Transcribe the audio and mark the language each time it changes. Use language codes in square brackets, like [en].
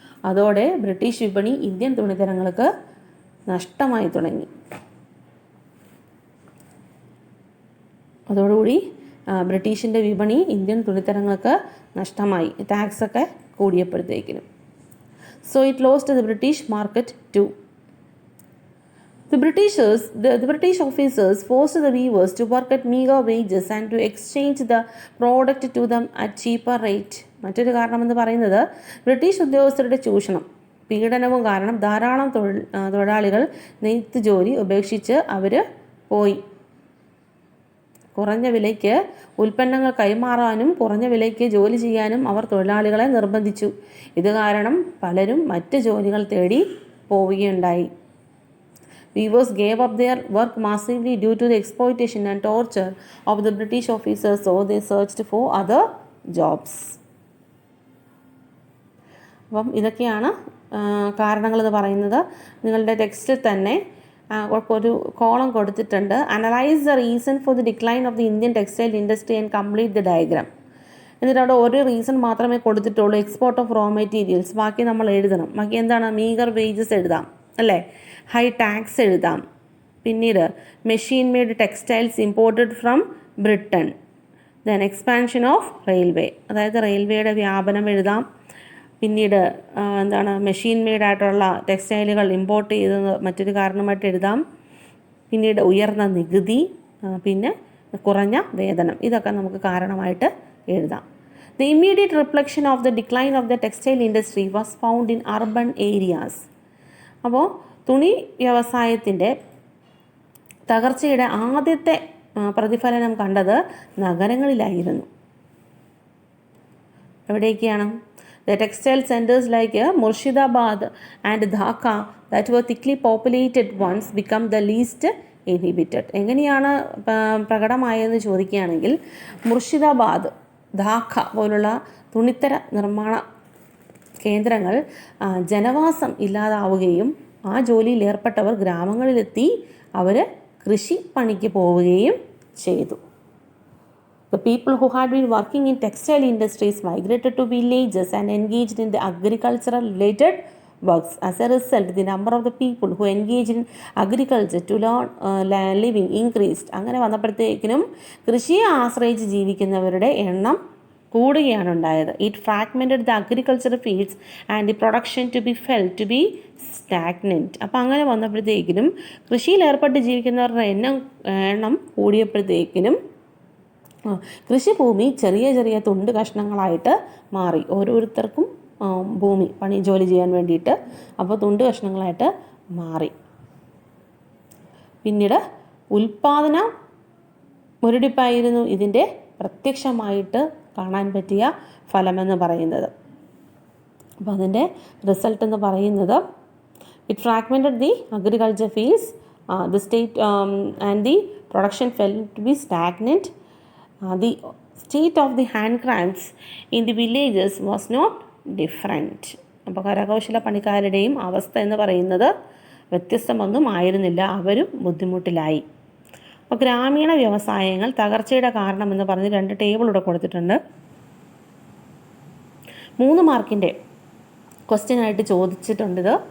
[ml] അതോടെ ബ്രിട്ടീഷ് വിപണി ഇന്ത്യൻ തുണിത്തരങ്ങൾക്ക് നഷ്ടമായി തുടങ്ങി. അതോടുകൂടി ബ്രിട്ടീഷിൻ്റെ വിപണി ഇന്ത്യൻ തുണിത്തരങ്ങൾക്ക് നഷ്ടമായി, ടാക്സൊക്കെ കൂടിയപ്പോഴത്തേക്കിനും. [en] So it lost the British market too. The British officers forced the weavers to work at meager wages and to exchange the product to them at cheaper rate. [ml] മറ്റൊരു കാരണമെന്ന് പറയുന്നത് British ഉദ്യോഗസ്ഥരുടെ ചൂഷണം പീഡനവും കാരണം ധാരാളം തൊഴിലാളികൾ നെയ്ത്ത് ജോലി ഉപേക്ഷിച്ച് അവർ പോയി. കുറഞ്ഞ വിലയ്ക്ക് ഉൽപ്പന്നങ്ങൾ കൈമാറാനും കുറഞ്ഞ വിലയ്ക്ക് ജോലി ചെയ്യാനും അവർ തൊഴിലാളികളെ നിർബന്ധിച്ചു. ഇത് കാരണം പലരും മറ്റ് ജോലികൾ തേടി പോവുകയുണ്ടായി. [en] Weavers gave up their work massively due to the exploitation and torture of the British officers, so they searched for other jobs. [ml] അപ്പം ഇതൊക്കെയാണ് കാരണങ്ങളെന്ന് പറയുന്നത്. നിങ്ങളുടെ ടെക്സ്റ്റിൽ തന്നെ ഒരു കോളം കൊടുത്തിട്ടുണ്ട്. [en] Analyse the reason for the decline of the Indian textile industry and complete the diagram. [ml] എന്നിട്ട് അവിടെ ഒരു റീസൺ മാത്രമേ കൊടുത്തിട്ടുള്ളൂ, എക്സ്പോർട്ട് ഓഫ് റോ മെറ്റീരിയൽസ്. ബാക്കി നമ്മൾ എഴുതണം. ബാക്കി എന്താണ്? മീഗർ വേജസ് എഴുതാം അല്ലേ, ഹൈ ടാക്സ് എഴുതാം. പിന്നീട് [en] Machine made textiles imported from Britain. Then expansion of railway, [ml] അതായത് റെയിൽവേയുടെ വ്യാപനം എഴുതാം. പിന്നീട് എന്താണ്, മെഷീൻ മെയ്ഡ് ആയിട്ടുള്ള ടെക്സ്റ്റൈലുകൾ ഇമ്പോർട്ട് ചെയ്തത് മറ്റൊരു കാരണമായിട്ട് എഴുതാം. പിന്നീട് ഉയർന്ന നികുതി, പിന്നെ കുറഞ്ഞ വേതനം, ഇതൊക്കെ നമുക്ക് കാരണമായിട്ട് എഴുതാം. [en] The immediate reflection of the decline of the textile industry was found in urban areas. [ml] അപ്പോൾ തുണി വ്യവസായത്തിൻ്റെ തകർച്ചയുടെ ആദ്യത്തെ പ്രതിഫലനം കണ്ടത് നഗരങ്ങളിലായിരുന്നു. എവിടേക്കാണ്? [en] The textile centers like Murshidabad and Dhaka that were thickly populated once become the least inhabited. [ml] എങ്ങനെയാണ് പ്രകടമായതെന്ന് ചോദിക്കുകയാണെങ്കിൽ, മുർഷിദാബാദ്, ധാക്ക പോലുള്ള തുണിത്തര നിർമ്മാണ കേന്ദ്രങ്ങൾ ജനവാസം ഇല്ലാതാവുകയും ആ ജോലിയിൽ ഏർപ്പെട്ടവർ ഗ്രാമങ്ങളിലെത്തി അവർ കൃഷിപ്പണിക്ക് പോവുകയും ചെയ്തു. [en] The people who had been working in textile industries migrated to villages and engaged in the agricultural related works. As a result, the number of the people who engaged in agriculture to learn living increased. [ml] അങ്ങനെ വന്നപ്പോഴത്തേക്കിനും കൃഷിയെ ആശ്രയിച്ച് ജീവിക്കുന്നവരുടെ എണ്ണം കൂടുകയാണ് ഉണ്ടായത്. [en] It fragmented the agricultural fields and the production to be felt to be stagnant. [ml] അപ്പോൾ അങ്ങനെ വന്നപ്പോഴത്തേക്കിനും കൃഷിയിൽ ഏർപ്പെട്ട് ജീവിക്കുന്നവരുടെ എണ്ണം കൂടിയപ്പോഴത്തേക്കിനും കൃഷിഭൂമി ചെറിയ ചെറിയ തുണ്ട് കഷ്ണങ്ങളായിട്ട് മാറി. ഓരോരുത്തർക്കും ഭൂമി ജോലി ചെയ്യാൻ വേണ്ടിയിട്ട് അപ്പോൾ തുണ്ട് കഷ്ണങ്ങളായിട്ട് മാറി. പിന്നീട് ഉൽപ്പാദന മുരടിപ്പായിരുന്നു ഇതിൻ്റെ പ്രത്യക്ഷമായിട്ട് കാണാൻ പറ്റിയ ഫലമെന്ന് പറയുന്നത്. അപ്പോൾ അതിൻ്റെ റിസൾട്ട് എന്ന് പറയുന്നത്, [en] It fragmented the agriculture fields, the state and the production fell to be stagnant. The state of the handcrafts in the villages was not different. [ml] അപ്പോൾ കരകൗശല പണിക്കാരുടെയും അവസ്ഥ എന്ന് പറയുന്നത് വ്യത്യസ്തമൊന്നും ആയിരുന്നില്ല, അവരും ബുദ്ധിമുട്ടിലായി. അപ്പോൾ ഗ്രാമീണ വ്യവസായങ്ങൾ തകർച്ചയുടെ കാരണമെന്ന് പറഞ്ഞ് 2 ടേബിൾ ഇവിടെ കൊടുത്തിട്ടുണ്ട്. 3 മാർക്കിൻ്റെ ക്വസ്റ്റ്യനായിട്ട് ചോദിച്ചിട്ടുണ്ട്.